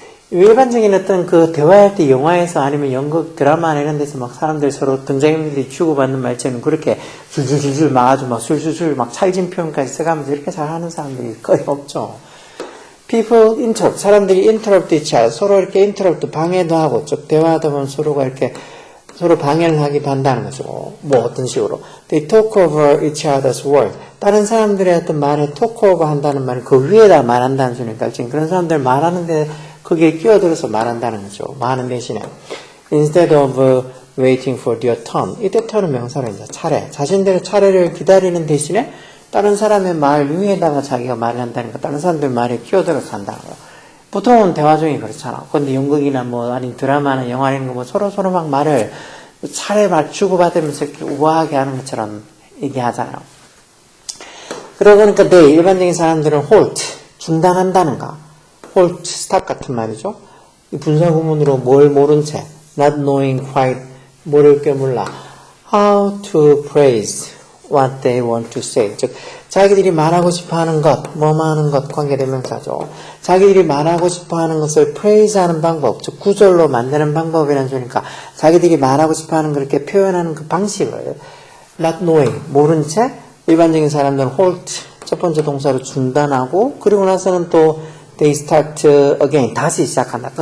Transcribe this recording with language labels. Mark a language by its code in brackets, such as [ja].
[ko] 일반적인 어떤 그 대화할 때 영화에서 아니면 연극 드라마나 이런 데서 막 사람들 서로 등장인물들이 주고받는 말처럼 그렇게 줄줄줄줄 막 아주 막 술술술 막 찰진 표현까지 써가면서 이렇게 잘하는 사람들이 거의 없죠. [en] People interrupt, [ko] 사람들이 [en] interrupt each other, [ko] 서로 이렇게 interrupt, 방해도 하고, 쭉 대화하다 보면 서로가 이렇게 서로 방해를 하기도 한다는 거죠. 뭐 어떤 식으로. [en] They talk over each other's word. [ko] 다른 사람들의 어떤 말에 talk over 한다는 말은 그 위에다 말한다는 소리니까 지금 그런 사람들 말하는데 거기에 끼어들어서 말한다는 거죠. 말하는 대신에. [en] Instead of waiting for their turn. [ko] 이때 turn은 명사로 이제 차례. 자신들의 차례를 기다리는 대신에 다른 사람의 말 위에다가 자기가 말을 한다니까 다른 사람들 말에 끼어들어서 한다는 거예요. 보통은 대화 중에 그렇잖아. 근데 연극이나 뭐 아니 드라마나 영화 이런 거 뭐 서로 막 말을 차례 맞추고 받으면서 이렇게 우아하게 하는 것처럼 얘기하잖아요. 그러고 보니까 일반적인 사람들은 halt, 중단한다는가. halt, stop 같은 말이죠. 이 분사구문으로 뭘 모른 채, [en] not knowing quite, [ko] 모를 게 몰라. [en] how to praise what they want to say. [ko] 즉, 자기들이 말하고 싶어 하는 것, 뭐하는 것, 관계대명사죠. 자기들이 말하고 싶어 하는 것을 praise 하는 방법, 즉, 구절로 만드는 방법이라는 소리니까, 자기들이 말하고 싶어 하는 걸 이렇게 표현하는 그 방식을, [en] not knowing, [ko] 모른 채, 일반적인 사람들은 halt, 첫 번째 동사로 중단하고, 그리고 나서는 또, [en] they start again, [ko] 다시 시작한다.